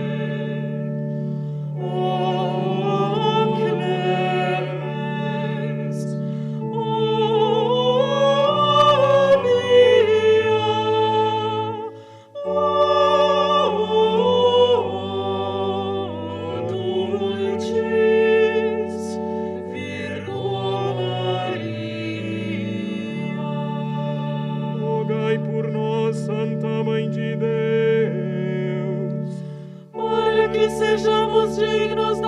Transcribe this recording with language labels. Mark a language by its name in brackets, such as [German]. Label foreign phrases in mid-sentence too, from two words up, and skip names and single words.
[Latin] O clemens, o mia, o dulcis Virgo Maria. [Portuguese] rogai por nós, Santa Mãe de Deus, Para que sejamos dignos